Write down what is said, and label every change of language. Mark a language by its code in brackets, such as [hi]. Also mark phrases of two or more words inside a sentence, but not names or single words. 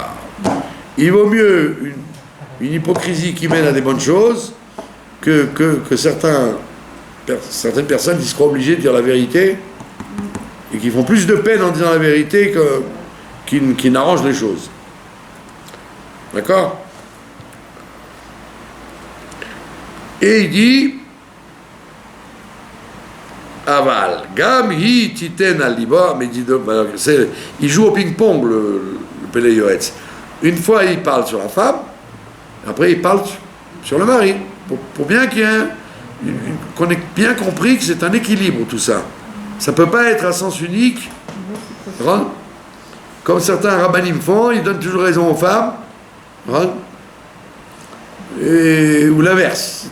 [fr] Il vaut mieux une hypocrisie qui mène à des bonnes choses que certaines personnes qui seront obligées de dire la vérité et qui font plus de peine en disant la vérité qui n'arrangent les choses. D'accord? Et il dit [he] אבל גם היא תתן על ליבה, [fr] mais il joue au ping-pong le Pélé Yoetz. Une fois il parle sur la femme, après il parle sur le mari, pour bien qu'on ait bien compris que c'est un équilibre tout ça. Ça ne peut pas être à sens unique, comme certains rabbinim font, ils donnent toujours raison aux femmes, ou l'inverse.